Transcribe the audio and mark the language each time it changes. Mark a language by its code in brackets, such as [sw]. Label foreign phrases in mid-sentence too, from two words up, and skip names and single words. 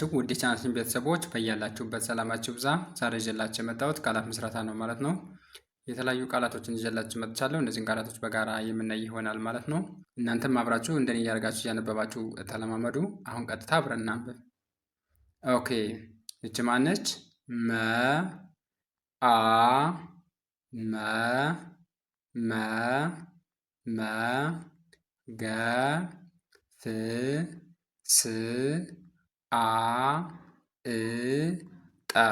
[am] ውድ የቻናላችን ቤተሰቦች በያላችሁበት ሰላማችሁ ብዛ። ዛሬ ይዤላችሁ የመጣሁት ቃላት ምስረታ ነው ማለት ነው። የተለያዩ ቃላቶችን ይዤላችሁ መጥቻለሁ። እነዚህን ቃላቶች በጋራ የምናይ ይሆናል ማለት ነው። እናንተም አብራችሁ እንደኔ እያደረጋችሁ እያነበባችሁ ተለማመዱ። አሁን ቀጥታ አብረን እናንብብ። ኦኬ፣ ይቺ ማነች? መ አ መ መ መ ገ ፍ ስ አ እ ጠ